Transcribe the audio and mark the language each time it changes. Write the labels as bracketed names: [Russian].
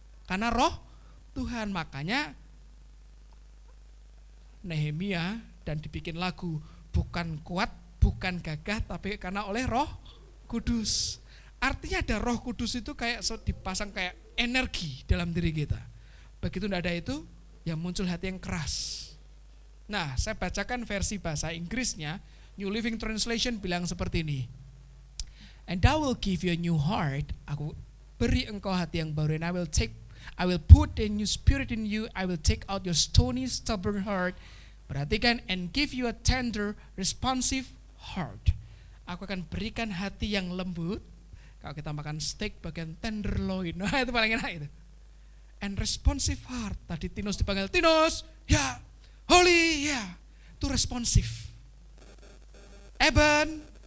[Indonesian] Karena roh Tuhan, makanya Nehemia dan dibikin lagu, bukan kuat, bukan gagah, tapi karena oleh Roh Kudus. Artinya ada Roh Kudus itu kayak dipasang kayak energi dalam diri kita. Begitu tidak ada itu, ya muncul hati yang keras. Nah, saya bacakan versi bahasa Inggrisnya. New Living Translation bilang seperti ini. [English] And I will give you a new heart. [Indonesian] Aku beri engkau hati yang baru. [English] And I will put a new spirit in you. I will take out your stony, stubborn heart. [Indonesian] Perhatikan, [English] and give you a tender, responsive heart. [Indonesian] Aku akan berikan hati yang lembut. Kalau kita makan steak bagian tenderloin, nah itu paling enak itu. [English] And responsive heart. [Indonesian] Tadi Tinus dipanggil, Tinus, ya, holy, ya. Itu responsif. Eben.